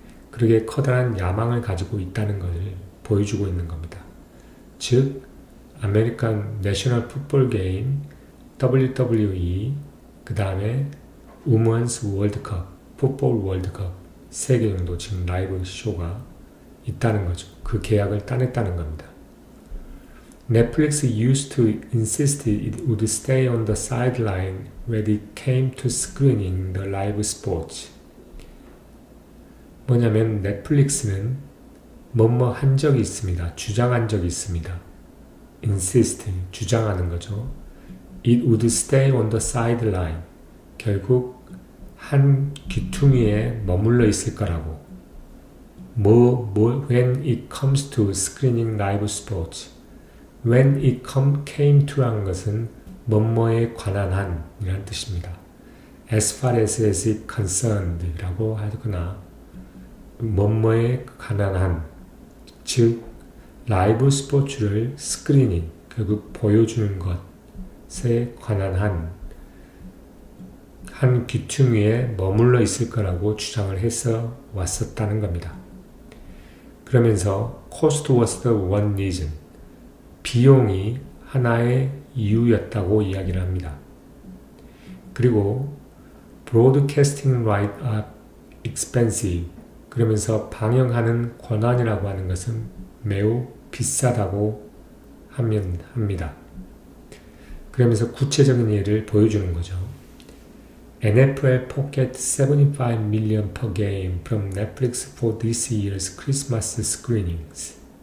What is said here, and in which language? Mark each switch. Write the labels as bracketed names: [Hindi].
[Korean] 그렇게 커다란 야망을 가지고 있다는 것을 보여주고 있는 겁니다. 즉, 아메리칸 내셔널 풋볼 게임, WWE, 그 다음에 우먼스 월드컵, 풋볼 월드컵 3개 정도 지금 라이브 쇼가 있다는 거죠. 그 계약을 따냈다는 겁니다. [English] Netflix used to insist it would stay on the sideline when it came to screening the live sports. [Korean] 뭐냐면 넷플릭스는 뭐뭐 한 적이 있습니다. 주장한 적이 있습니다. insist, 주장하는 거죠. [English] It would stay on the sideline. [Korean] 결국 한 귀퉁이에 머물러 있을 거라고. [English] when it comes to screening live sports. When it came to [Korean] 라는 것은 뭐뭐에 관한 한 이라는 뜻입니다. [English] As far as it concerned [Korean] 라고 하거나 뭐뭐에 관한 한, 즉 라이브 스포츠를 스크리닝, 결국 보여주는 것에 관한 한 귀퉁이에 머물러 있을 거라고 주장을 해서 왔었다는 겁니다. 그러면서 [English] cost was the one reason, [Korean] 비용이 하나의 이유였다고 이야기를 합니다. 그리고 [English] broadcasting right are expensive, [Korean] 그러면서 방영하는 권한이라고 하는 것은 매우 비싸다고 합니다. 그러면서 구체적인 예를 보여주는 거죠. [English] NFL pocket 75 million per game from Netflix for this year's Christmas screenings.